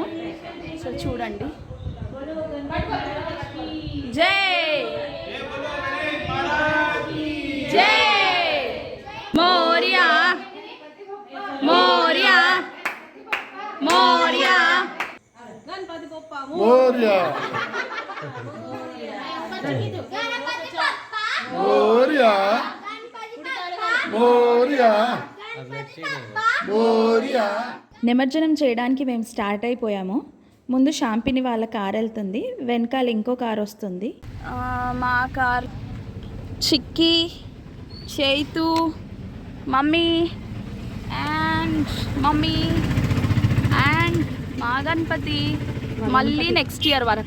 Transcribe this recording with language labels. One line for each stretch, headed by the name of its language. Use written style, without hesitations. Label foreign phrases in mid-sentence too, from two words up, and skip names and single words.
Telugu: సో చూడండి.
Marathi: जय जय मोरया मोरया मोरया गणपति बप्पा मोरया मोरया मोरया मोरया.
Telugu: నిమజ్జనం చేయడానికి మేము స్టార్ట్ అయిపోయాము. ముందు షాంపిని వాళ్ళ కార్ వెళ్తుంది, వెనకాల ఇంకో కార్ వస్తుంది. మా కార్ చిక్కీ చైతు
English: mummy and
Telugu: మా గణపతి మళ్ళీ
English: next year
Telugu: వరకు